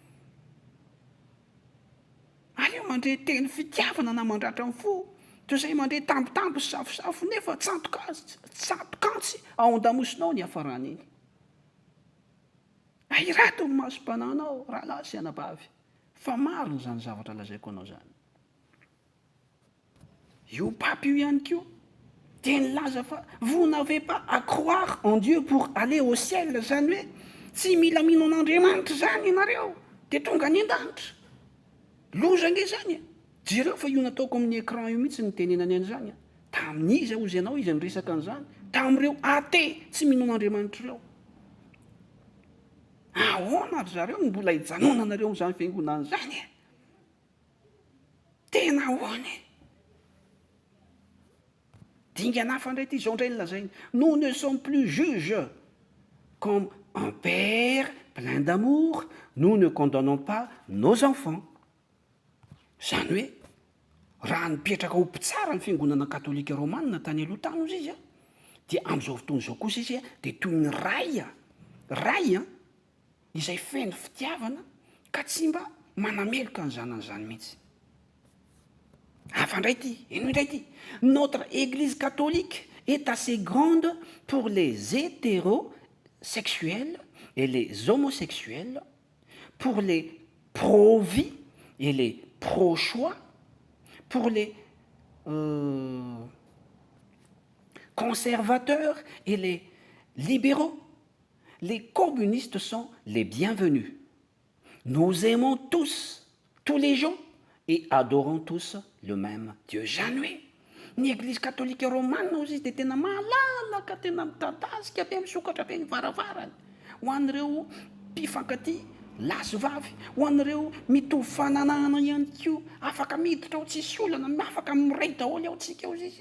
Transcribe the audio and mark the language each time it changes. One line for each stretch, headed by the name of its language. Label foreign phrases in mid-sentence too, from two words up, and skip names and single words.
Malagasy: Aleo mandre teny fitiavana na mandratra amin'ny fo, toy izay mandre tampotampo sy safosafo nefa tsantokantsy ao an-damosinao ny hafarana iny. Ahirato ny masom-pananao, rahalahy sy anabavy. Fa maro zany zavatra lazaiko anao zany. Io pape io ihany koa dia nilaza fa
French: vous n'avez pas à croire en Dieu pour aller au ciel,
Malagasy: zany hoe tsy mila mino an'Andriamanitra zany ianareo dia tonga any an-danitra. Loza nge zany. Jereo fa io nataoko amin'ny écran io mihitsy ny tenenany an'izany. Tamin'iza ozy ianao izy niresaka an'izany. Tamin'ireo athée tsy mino an'Andriamanitra ireo. Ahoana ary zareo no mbola hijanonanareo amin'izany fiangonana zany? Tena ahoana? Dingana hafa indray ity izao indray lazainy.
French: Nous ne sommes plus juges. Comme un père plein d'amour, nous ne condamnons pas nos enfants.
Malagasy: Zany hoe raha nipetraka ho mpitsara ny fiangonana katolika romanina tany aloha tany ozy izy dia amin'izao fotoana izao kosa izy dia toy ny ray izay feno fitiavana ka tsy mba manameloka ny zanany mihitsy. Hafa indray ity, ino indray ity?
French: Notre église catholique est assez grande pour les hétérosexuels et les homosexuels, pour les pro-vie et les pro-choix, pour les conservateurs et les libéraux. Les communistes sont les bienvenus. Nous aimons tous les gens et adorons tous le même Dieu.
Malagasy: Zany ny
French: église catholique romane
Malagasy: ozy izy dia tena malalaka, tena mitadasika be, misokatra be ny varavarany ho an'ireo mpifankatia lahy sy vavy, ho an'ireo mitovy fananana ihany koa, afaka miditra ao tsisy olana, afaka miray daholo ao tsika ao izy.